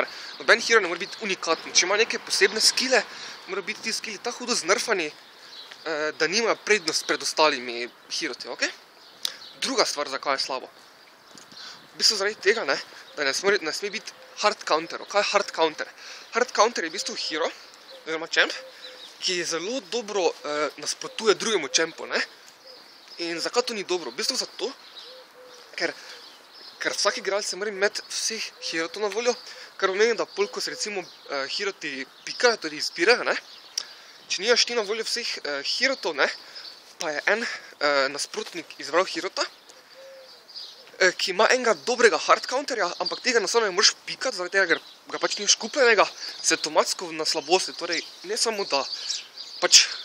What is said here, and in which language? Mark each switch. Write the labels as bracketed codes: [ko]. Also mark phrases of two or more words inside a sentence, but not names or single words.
[sl] Noben hero ne more biti unikaten. Če ima neke posebne skille, mora biti ti skilli tako hudo znerfani, da nimajo prednost pred ostalimi heroti, Druga stvar, zakaj je slabo. V bistvu zaradi tega, da ne sme biti [en] hard counter. [sl] Kaj je [en] hard counter? Hard counter [sl] je v bistvu hero, oziroma čemp, ki zelo dobro nasprotuje drugemu čempu, In zakaj to ni dobro? V bistvu zato, ker vsak igralec se mora imeti vseh herotov na voljo, kar pomeni, da pol, ko se recimo heroti pikajo, tudi izbirajo, če nimaš ti na voljo vseh herotov, pa je en nasprotnik izbral herota, ki ima enega dobrega [en] hard counterja, [sl] ampak tega enostavno ne moreš pikati, zaradi tega, ker ga pač nimaš kupljenega, se avtomatsko na slabosti, torej ne samo, da pač